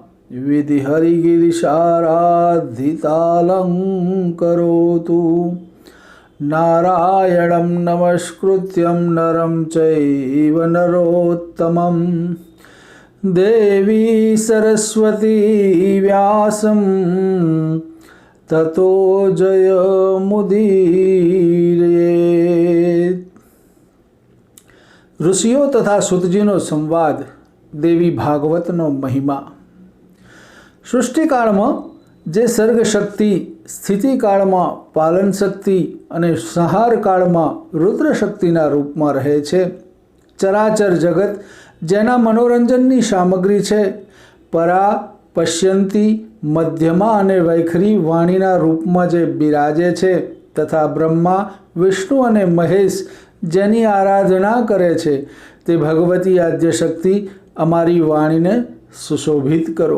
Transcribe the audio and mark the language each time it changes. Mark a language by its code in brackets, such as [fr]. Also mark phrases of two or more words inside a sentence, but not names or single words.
[sa] विधिहरिगिरिशाराधितालङ्करोतु नारायणं नमस्कृत्यं नरं चैव नरोत्तमं देवी सरस्वती व्यासं ततो जयमुदीरयेत्। [gu] ઋષિઓ તથા સૂતજીનો સંવાદ। દેવી ભાગવતનો મહિમા। સૃષ્ટિકાળમાં જે સર્ગ શક્તિ સ્થિતિકાળમાં પાલન શક્તિ અને સંહાર કાળમાં રુદ્ર શક્તિના રૂપમાં રહે છે, ચરાચર જગત જેના મનોરંજનની સામગ્રી છે, પરા પશ્યંતી મધ્યમા અને વૈખરી વાણીના રૂપમાં જે બિરાજે છે, તથા બ્રહ્મા વિષ્ણુ અને મહેશ જેની આરાધના કરે છે, તે ભગવતી આદ્યશક્તિ અમારી વાણીને સુશોભિત કરો।